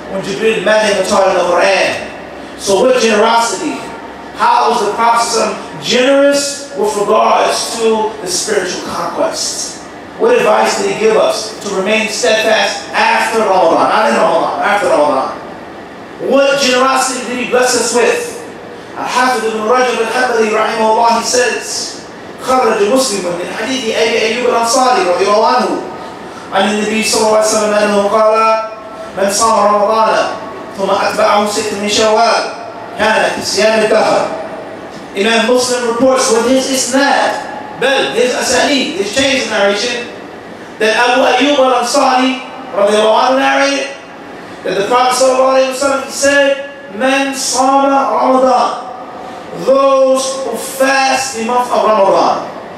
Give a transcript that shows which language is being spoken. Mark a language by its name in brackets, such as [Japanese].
[English] When Jibril met him and taught him the Quran. So with generosity, how was the Prophet ﷺ generous with regards to the spiritual conquest? What advice did he give us to remain steadfast after Ramadan? Not in Ramadan, after Ramadan. What generosity did he bless us with? [Arabic] Al-Hafidh ibn Rajab al-Hanbali rahimahullah, [English] he says, [Arabic] خرج مسلم من حديث أبي أيوب الأنصاري رضي الله عنه عن النبي صلى الله عليه وسلم أنه قال من صام رمضان ثم أتبعه 6 من شوال كان كصيام الدهر. [English] Imam Muslim reports with his isnad, his asanid, his chains of narration, that Abu Ayyub al-Ansari radiallahu anhu narrated that the Prophet sallallahu alayhi wa sallam said, Man sama Ramadan, those who fast the month of Ramadan.